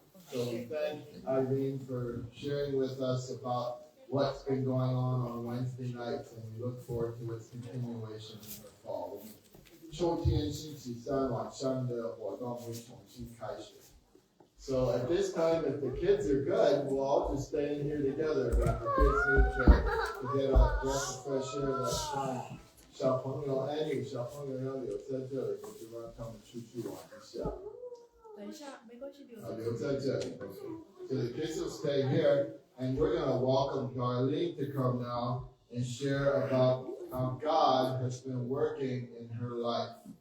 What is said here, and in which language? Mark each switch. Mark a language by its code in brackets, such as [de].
[en] So we thank Irene for sharing with us about what's been going on Wednesday nights, and we look forward to its continuation in the fall. [zh] 秋天星期三晚上的活动会重新开始。 [en] So at this time, if the kids are good, we'll all just stay in here together. But if the kids need to get a breath of fresh air, that's fine. [zh] 小朋友 Annie 小朋友要留在这里，我就让他们出去玩一下。等一下，没关系，留在这里。 [en] So the kids will stay here, and we're going to welcome Darlene to come now and share about how God has been working in her life.